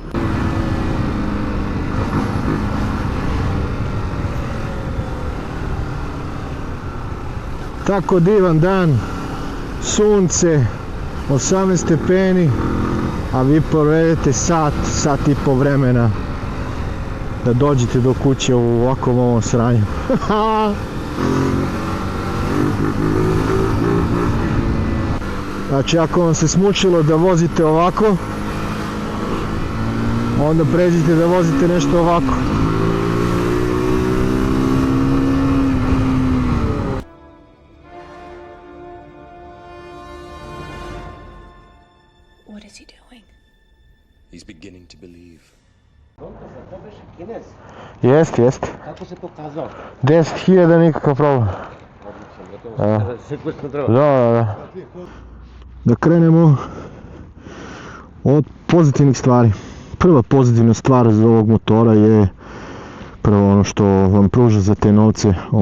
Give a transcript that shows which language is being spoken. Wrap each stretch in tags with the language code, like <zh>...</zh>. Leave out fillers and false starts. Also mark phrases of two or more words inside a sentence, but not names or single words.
<sr>Tako divan dan, sunce, 18 stepeni, a vi provedete sat i po vremena da dođete do kuće u ovakvom ovom sranju. Znači, ako vam se smučilo da vozite ovako, onda pređite da vozite nešto ovako.</sr> <en>What is he doing? He's beginning to believe.</en> <sr>Jest. Kako se pokazao? 10.000 nikakav problem. Da. Da krenemo od pozitivnih stvari. Prva pozitivna stvar za ovog motora je prvo ono što vam pruža za te novce.</sr>